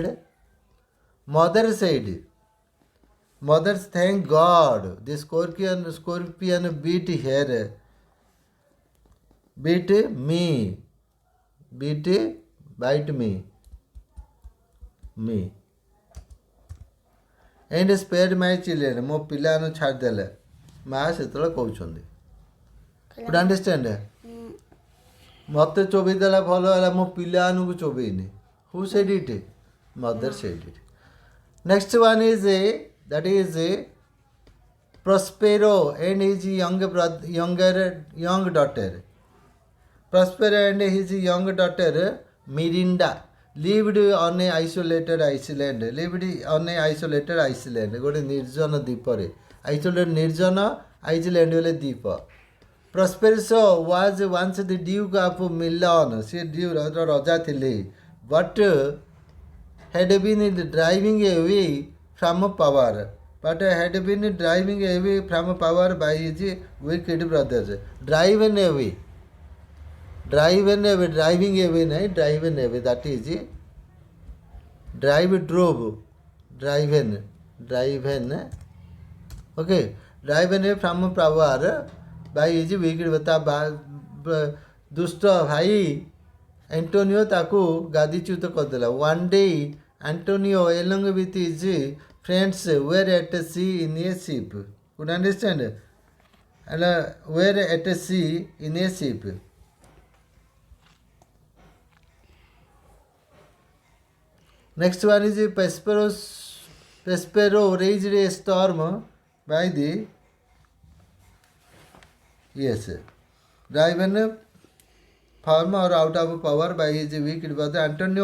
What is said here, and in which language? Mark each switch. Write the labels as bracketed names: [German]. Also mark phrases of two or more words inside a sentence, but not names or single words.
[English] Mother said, mothers thank God the scorpion bit me and spared my children. [Odia] ମୋ ପିଲାମାନଙ୍କୁ ଛାଡ଼ିଦେଲେ ମା ସେତେବେଳେ କହୁଛନ୍ତି. [English] Could understand? [Odia] ମୋତେ ଚୋବେଇ ଦେଲା ଭଲ ହେଲା, ମୋ ପିଲାମାନଙ୍କୁ ଚୋବେଇନି. [English] Who said it? Mother said it. Next one is that is Prospero and his young daughter. Prospero and his young daughter Mirinda lived on a isolated island. [Odia] ଗୋଟେ ନିର୍ଜନ ଦ୍ୱୀପରେ. Isolated ନିର୍ଜନ island ବୋଲେ ଦ୍ୱୀପ. [English] Prospero was once the Duke of Milan. [Odia] ସେ ରଜା ଥିଲେ. [English] But had been driving away from power. By his wicked brothers. Driving away, that is drove, driven, okay, driven away from power by his wicked [Odia] ଦୁଷ୍ଟ ଭାଇ [English] Antonio [Odia] ତାକୁ ଗାଦିଚ୍ୟୁତ କରିଦେଲା. [English] One day Antonio along with his friends were at sea in a ship. Could understand? And were at sea in a ship. Next one is Prospero raised a storm by the driven farm or out of power by his wicked brother Antonio.